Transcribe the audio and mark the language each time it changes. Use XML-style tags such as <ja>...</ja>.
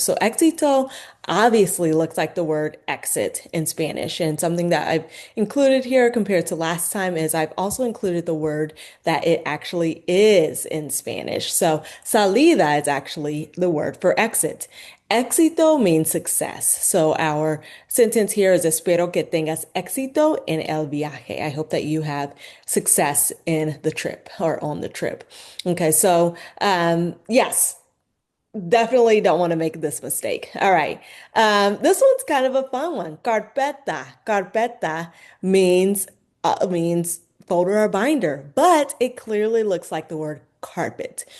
<en>So éxito obviously looks like the word exit in Spanish. And something that I've included here compared to last time is I've also included the word that it actually is in Spanish. So salida is actually the word for exit. Éxito means success. So our sentence here is</en> <es>espero que tengas éxito en el viaje.</es> <en>I hope that you have success in the trip or on the trip. Okay, so yes. Definitely don't want to make this mistake. All right. This one's kind of a fun one. Carpeta. Carpeta means folder or binder, but it clearly looks like the word carpet.</en>